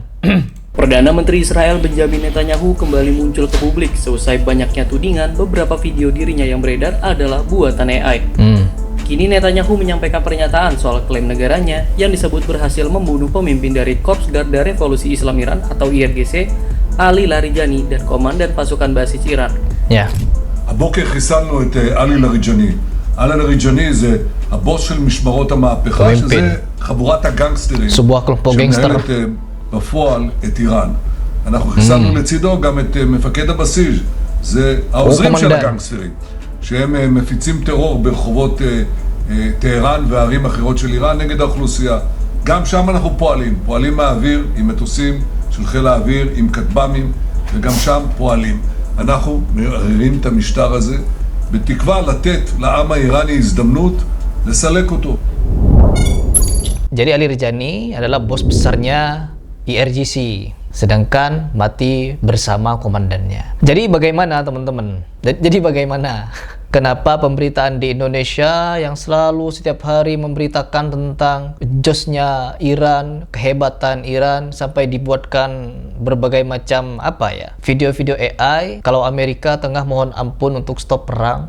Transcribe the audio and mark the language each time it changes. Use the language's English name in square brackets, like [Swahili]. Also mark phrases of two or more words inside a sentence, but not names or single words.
[Indonesian] Perdana Menteri Israel Benjamin Netanyahu kembali muncul ke publik seusai banyaknya tudingan beberapa video dirinya yang beredar adalah buatan AI. Kini Netanyahu menyampaikan pernyataan soal klaim negaranya yang disebut berhasil membunuh pemimpin dari Korps Garda Revolusi Islam Iran atau IRGC, Ali Larijani, dan komandan pasukan basis Iran. Ya. [Hebrew] הבוקר חיסלנו את עלי לריג'ני. עלי לריג'ני זה הבוס של משמרות המהפכה, [Indonesian] פמימפין. [Hebrew] שזה חבורת הגנגסטרים [Indonesian] sebuah kelompok gangster. [Hebrew] שמנהלת בפועל את איראן. אנחנו חיסלנו לצידו גם את מפקד הבסיס, זה העוזרים של הגנגסטרים, שהם מפיצים טרור ברחובות טהרן וערים אחרות של איראן נגד האוכלוסייה. גם שם אנחנו פועלים מהאוויר עם מטוסים של חיל האוויר, עם כטב"מים, וגם שם פועלים. אנחנו מערערים את המשטר הזה בתקווה לתת לעם האיראני הזדמנות לסלק אותו. [Indonesian] Jadi Ali Larijani adalah bos besarnya IRGC, sedangkan mati bersama komandannya. Jadi bagaimana teman-teman? Jadi bagaimana? Kenapa pemberitaan di Indonesia yang selalu setiap hari memberitakan tentang josnya Iran, kehebatan Iran, sampai dibuatkan berbagai macam video-video AI kalau Amerika tengah mohon ampun untuk stop perang.